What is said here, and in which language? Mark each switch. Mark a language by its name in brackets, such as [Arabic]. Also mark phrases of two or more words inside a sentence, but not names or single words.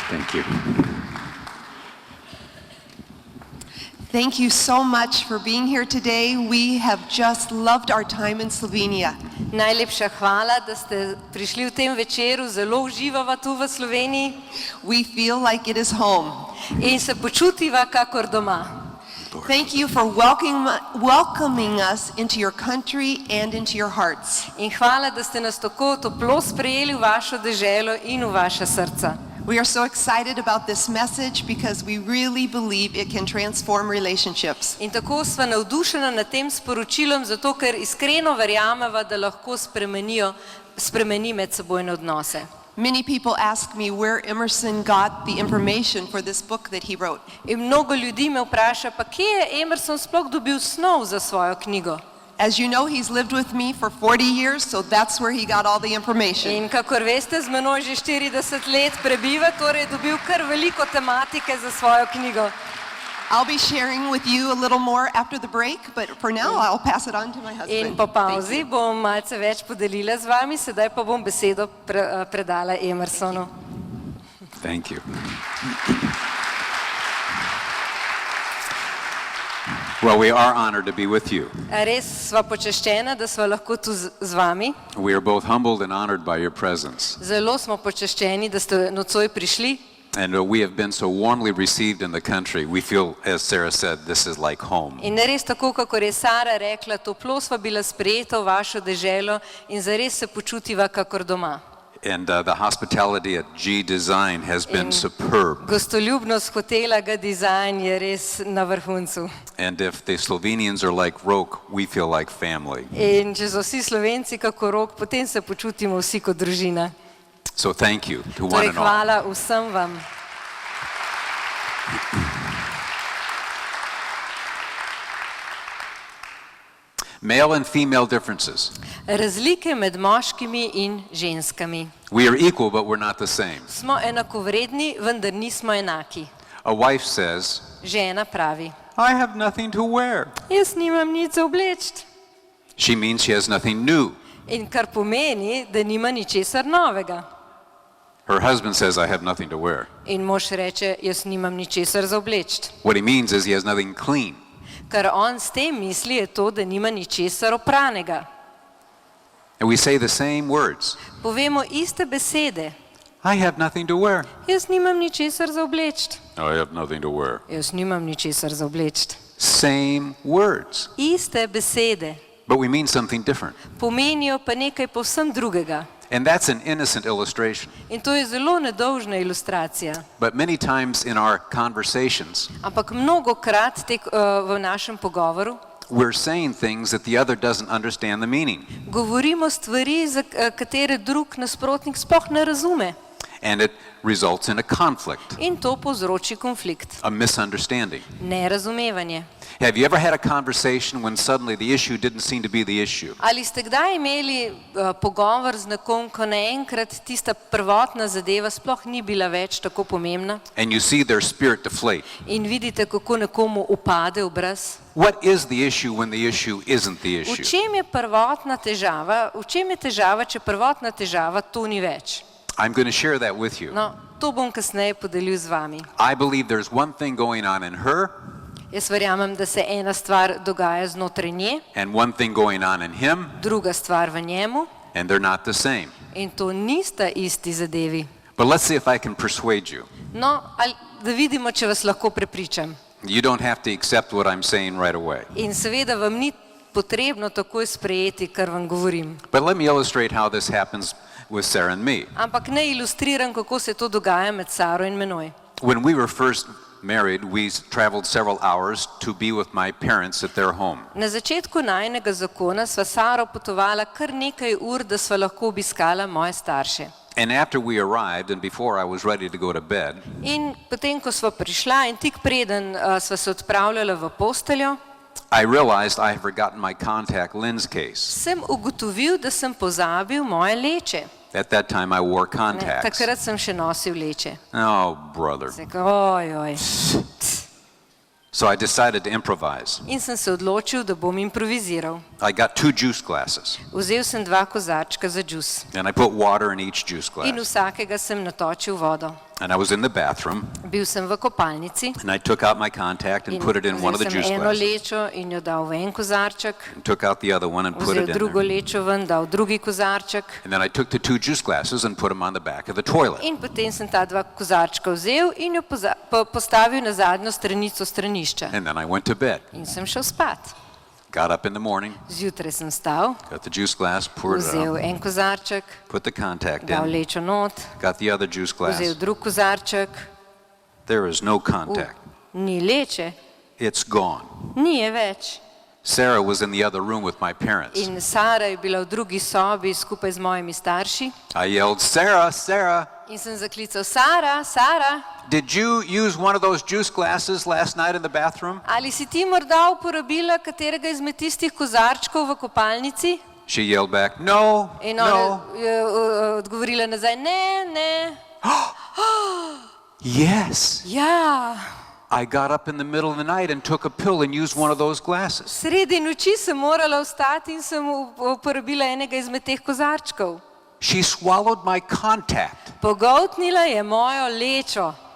[English] Thank you. Thank you so much for being here today. We have just loved our time in Slovenia. [Slovenian] Najlepša hvala, da ste prišli v tem večeru, zelo uživava tu v Sloveniji. [English] We feel like it is home. [Slovenian] In se počutiva kakor doma. [English] Thank you for welcoming us into your country and into your hearts. [Slovenian] In hvala, da ste nas tako toplo sprejeli v vašo deželo in v vaša srca. [English] We are so excited about this message because we really believe it can transform relationships. [Slovenian] In tako sva navdušena nad tem sporočilom, zato ker iskreno verjameva, da lahko spremeni medsebojne odnose. [English] Many people ask me where Emerson got the information for this book that he wrote. [Slovenian] In mnogo ljudi me vpraša, pa kje je Emerson sploh dobil snov za svojo knjigo? [English] As you know, he's lived with me for 40 years, so that's where he got all the information. [Slovenian] In kakor veste, z menoj že 40 let prebiva, torej je dobil kar veliko tematike za svojo knjigo. [English] I'll be sharing with you a little more after the break, but for now I'll pass it on to my husband. [Slovenian] In po pauzi bom malce več podelila z vami, sedaj pa bom besedo predala Emersonu. [English] Thank you. Well, we are honored to be with you. [Slovenian] Res sva počaščena, da sva lahko tu z vami. [English] We are both humbled and honored by your presence. [Slovenian] Zelo smo počaščeni, da ste nocoj prišli. [English] And we have been so warmly received in the country. We feel, as Sarah said, this is like home. [Slovenian] In res tako, kakor je Sara rekla, toplo sva bila sprejeta v vašo deželo in zares se počutiva kakor doma. [English] And the hospitality at G Design has been superb. [Slovenian] Gostoljubnost hotela G Design je res na vrhuncu. [English] And if the Slovenians are like Rok, we feel like family. [Slovenian] In če so vsi Slovenci kako Rok, potem se počutimo vsi kot družina. [English] So thank you to one [Slovenian] Torej [English] and all. [Slovenian] hvala vsem vam. [English] Male and female differences. [Slovenian] Razlike med moškimi in ženskami. [English] We are equal, but we're not the same. [Slovenian] Smo enakovredni, vendar nismo enaki. [English] A wife says, [Slovenian] Žena pravi, [English] I have nothing to wear. [Slovenian] jaz nimam nič za obleči. [English] She means she has nothing new. [Slovenian] In kar pomeni, da nima ničesar novega. [English] Her husband says, I have nothing to wear. [Slovenian] In mož reče, jaz nimam ničesar za obleči. [English] What he means is he has nothing clean. [Slovenian] Kar on s tem misli je to, da nima ničesar opranega. [English] And we say the same words. [Slovenian] Povemo iste besede. [English] I have nothing to wear. [Slovenian] Jaz nimam ničesar za obleči. [English] I have nothing to wear. [Slovenian] Jaz nimam ničesar za obleči. [English] Same words. [Slovenian] Iste besede. [English] But we mean something different. [Slovenian] Pomenijo pa nekaj povsem drugega. [English] And that's an innocent illustration. [Slovenian] In to je zelo nedolžna ilustracija. [English] But many times in our conversations, [Slovenian] Ampak mnogokrat v našem pogovoru [English] we're saying things that the other doesn't understand the meaning. [Slovenian] govorimo stvari, za katere drug nasprotnik sploh ne razume. [English] And it results in a conflict, [Slovenian] In to povzroči konflikt. [English] a misunderstanding. [Slovenian] Nerazumevanje. [English] Have you ever had a conversation when suddenly the issue didn't seem to be the issue? [Slovenian] Ali ste kdaj imeli pogovor z nekom, ko naenkrat tista prvotna zadeva sploh ni bila več tako pomembna? [English] And you see their spirit deflate. [Slovenian] In vidite, kako nekomu upade obraz? [English] What is the issue when the issue isn't the [Slovenian] V [English] issue? [Slovenian] čem je prvotna težava? V čem je težava, če prvotna težava to ni več? [English] I'm going to share that with you. [Slovenian] No, to bom kasneje podelil z vami. [English] I believe there's one thing going on in her [Slovenian] Jaz verjamem, da se ena stvar dogaja znotraj nje, [English] and one thing going on in him, [Slovenian] druga stvar v njemu, [English] and they're not the same. [Slovenian] in to nista isti zadevi. [English] But let's see if I can persuade you. [Slovenian] No, da vidimo, če vas lahko prepričam. [English] You don't have to accept what I'm saying right away. [Slovenian] In seveda vam ni potrebno takoj sprejeti, kar vam govorim. [English] But let me illustrate how this happens with Sarah and me. [Slovenian] Ampak ne ilustriram, kako se to dogaja med Saro in menoj. [English] When we were first married, we traveled several hours to be with my parents at their home. [Slovenian] Na začetku najinega zakona sva Saro potovala kar nekaj ur, da sva lahko obiskala moje starše. [English] And after we arrived and before I was ready to go to bed, [Slovenian] In potem, ko sva prišla in tik preden sva se odpravljala v posteljo, [English] I realized I had forgotten my contact lens case. [Slovenian] sem ugotovil, da sem pozabil moje leče. [English] At that time I wore [Slovenian] Ne, [English] contacts. [Slovenian] takrat sem še nosil leče. [English] Oh, brother. [Slovenian] Ojoj. [English] So I decided to improvise. [Slovenian] In sem se odločil, da bom improviziral. [English] I got 2 juice glasses [Slovenian] Vzel sem 2 kozarčka za džus [English] and I put water in each juice [Slovenian] in [English] glass. [Slovenian] vsakega sem natočil vodo. [English] And I was in the bathroom, [Slovenian] Bil sem v kopalnici, [English] and I took out my contact and [Slovenian] in [English] put it in one of the [Slovenian] vzel [English] juice [Slovenian] sem eno [English] glasses. [Slovenian] lečo in jo dal v en kozarček, [English] And took out the other one and put [Slovenian] vzel [English] it in [Slovenian] drugo [English] there. [Slovenian] lečo ven, dal drugi kozarček [English] And then I took the 2 juice glasses and put them on the back of the toilet. [Slovenian] in potem sem ta dva kozarčka vzel in jo postavil na zadnjo stranico stranišča. [English] And then I went to bed. [Slovenian] In sem šel spat. [English] Got up in the morning, [Slovenian] Zjutraj sem stal, [English] got the juice glass, poured it [Slovenian] vzel [English] out, [Slovenian] en kozarček, [English] put the contact [Slovenian] dal [English] in, [Slovenian] lečo not, [English] got the other juice [Slovenian] vzel [English] glass. [Slovenian] drug kozarček, [English] There is no contact. [Slovenian] ni leče, [English] It's gone. [Slovenian] ni je več. [English] Sarah was in the other room with my parents. [Slovenian] In Sara je bila v drugi sobi skupaj z mojimi starši [English] I yelled, Sarah, Sarah, [Slovenian] in sem zaklical: Sara, Sara, [English] did you use one of those juice glasses last night in the bathroom? [Slovenian] ali si ti morda uporabila katerega izmed tistih kozarčkov v kopalnici? [English] She yelled back, no, [Slovenian] In [English] no. [Slovenian] ona je odgovorila nazaj: ne, ne. [English] Yes. [Slovenian] Ja, [English] I got up in the middle of the night and took a pill and used one of those glasses. [Slovenian] sredi noči sem morala vstati in sem uporabila enega izmed teh kozarčkov. [English] She swallowed my contact. [Slovenian] Pogoltnila je mojo lečo.